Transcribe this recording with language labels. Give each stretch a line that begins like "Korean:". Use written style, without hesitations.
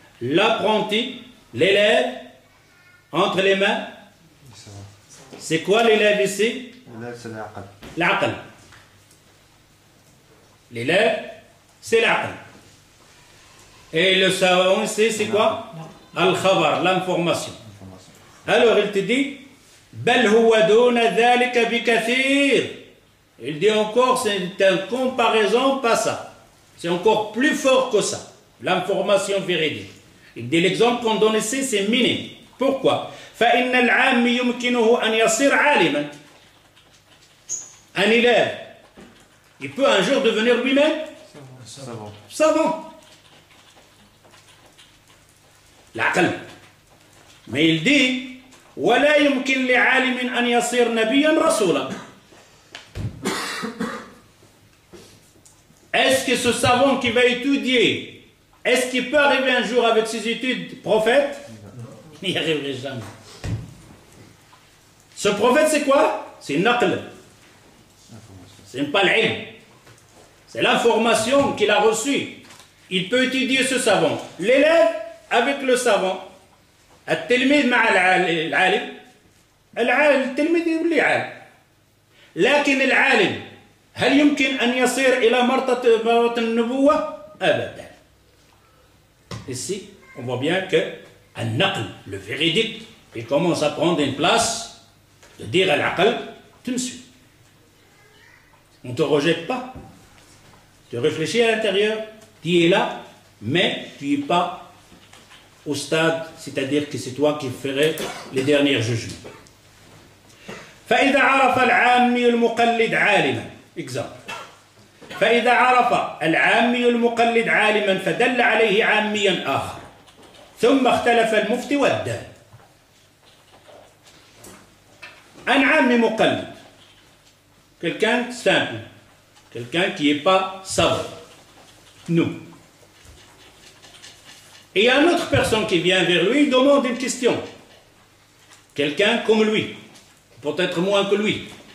French: L'apprenti, l'élève, entre les mains. C'est quoi l'élève ici? L'élève, c'est l'aql. L'aql. L'élève, c'est l'aql. Et le savant ici, c'est quoi? Al-khabar, l'information. Alors, il te dit
Arabic: بل هو دون ذلك بكثير
French: Il dit encore, c'est une comparaison, pas ça. C'est encore plus fort que ça, l'information véridique. Il dit l'exemple qu'on donne ici, c'est minime. Pourquoi?
Arabic: فإن العام يمكنه أن يصير عالما.
French: Un élève, il peut un jour devenir lui-même savant.
Arabic: العقل.
French: Mais il dit
Arabic: ولا يمكن لعالم أن يصير نبيا رسولا.
French: Est-ce que ce savant qui va étudier, est-ce qu'il peut arriver un jour avec ses études prophète? Il n'y arriverait jamais. Ce prophète, c'est quoi? C'est naql. C'est pas l'ilm. C'est l'information qu'il a reçue. Il peut étudier ce savant. L'élève avec le savant.
Arabic: التلميذ مع العالم. التلميذ يولي عالم. لكن العالم هل يمكن أن يصير إلى مرتبة النبوة؟ أبدا.
French: Ici, on voit bien que النقل, le véridique, il commence à prendre une place de dire à l'aql, tu me suis. On ne te rejette pas. Tu réfléchis à l'intérieur, tu es là, mais tu n'es pas au stade, c'est-à-dire que c'est toi qui ferais les derniers jugements.
Arabic: فإذا عرف العامي المقلد عالما.
French: Exemple.
Arabic: فإذا عرف العامي المقلد عالما فدل عليه عاميا آخر ثم اختلف المفتي والدال.
French: Un عامي مقلد, quelqu'un simple, quelqu'un qui n'est pas savant, nous. Et il y a une autre personne qui vient vers lui, il demande une question. Quelqu'un comme lui, peut-être moins que lui.